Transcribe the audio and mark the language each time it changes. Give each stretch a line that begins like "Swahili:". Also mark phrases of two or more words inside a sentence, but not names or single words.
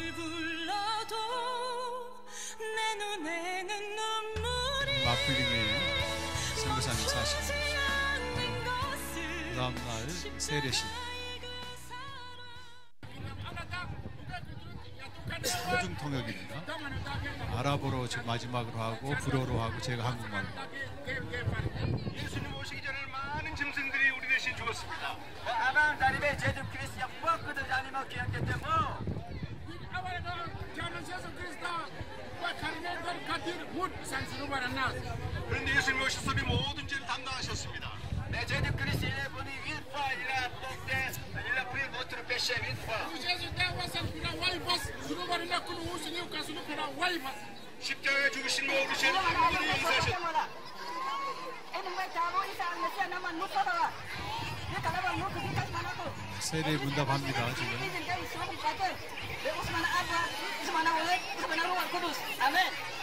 Korean: 마플링에 선교사님 사시는 그 다음날 세례식. 3중 통역입니다. 아랍어로 지금 마지막으로 하고 불어로 하고 제가 한국말로. 예수님 오시기 전에 많은 짐승들이 우리 대신 죽었습니다.
French: Avant d'arriver Jésus-Christ, il y a beaucoup d'animaux qui ont été morts.
Korean: 그런데 예수님 오셔서 우리 모든 죄를 담당하셨습니다.
French: Mais Jésus-Christ, il est venu une fois, il a porté, il a pris votre péché une fois.
Korean: 십자가에 죽으신 모든 죄를 완전히 용서하셨습니다. 세례 문답합니다 지금. 아멘.